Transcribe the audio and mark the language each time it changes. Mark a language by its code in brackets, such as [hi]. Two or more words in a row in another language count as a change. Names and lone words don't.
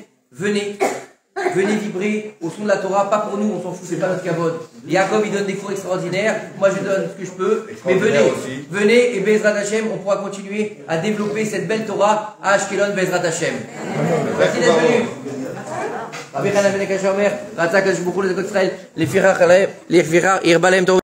[fr] Venez. Venez vibrer au son de la Torah. Pas pour nous, on s'en fout, c'est pas notre cavode. Jacob, il donne des cours extraordinaires. Moi, je donne ce que je peux. Mais venez. Venez et [he] בעזרת השם, [fr] on pourra continuer à développer cette belle Torah à Ashkelon, [he] בעזרת השם. [fr] Merci d'être venus. [he] רבי חנן בן הקשה אומר, רצה הקדוש ברוך הוא לזכות ישראל, לפיכך ירבה להם טוב